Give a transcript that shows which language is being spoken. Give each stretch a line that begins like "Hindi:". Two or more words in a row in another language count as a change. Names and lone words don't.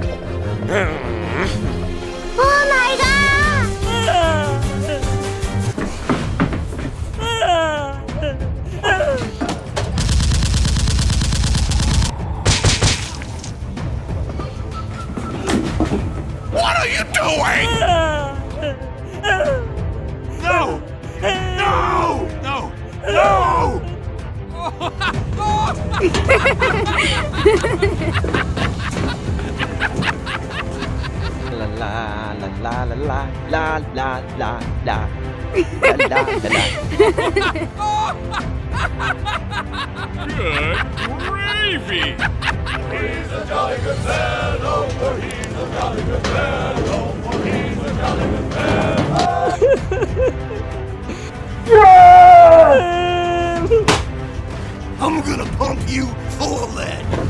English: Oh my god! What are you doing? No! No! No! No! La la la la la la la la la la la la. Good gravy! I'm gonna pump you full of lead.